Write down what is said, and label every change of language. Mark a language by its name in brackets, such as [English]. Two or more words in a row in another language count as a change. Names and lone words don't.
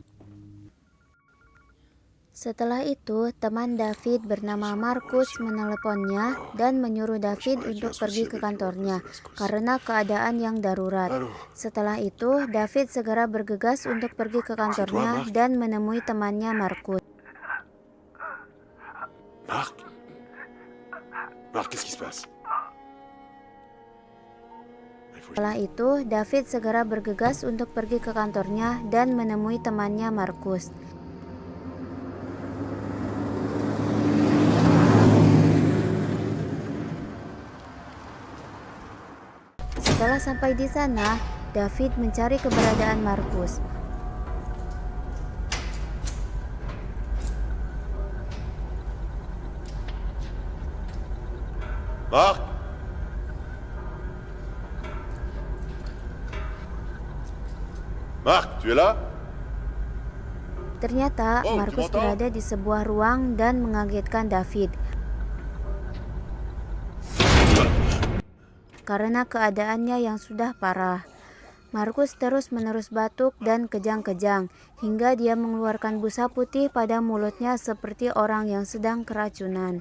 [Indonesian] Setelah itu, teman David bernama Marcus meneleponnya dan menyuruh David untuk pergi ke kantornya karena keadaan yang darurat. Setelah itu, David segera bergegas untuk pergi ke kantornya dan menemui temannya Marcus. [French] Marc, qu'est-ce qui se passe? [Indonesian] Setelah itu, David segera bergegas untuk pergi ke kantornya dan menemui temannya Marcus. Setelah sampai di sana, David mencari keberadaan Marcus. [French] Marc? Marc, tu es là? [Indonesian] Ternyata Oh, Marcus [French] tu m'entends? [Indonesian] berada di sebuah ruang dan mengagetkan David. Karena keadaannya yang sudah parah. Marcus terus-menerus batuk dan kejang-kejang, hingga dia mengeluarkan busa putih pada mulutnya seperti orang yang sedang keracunan.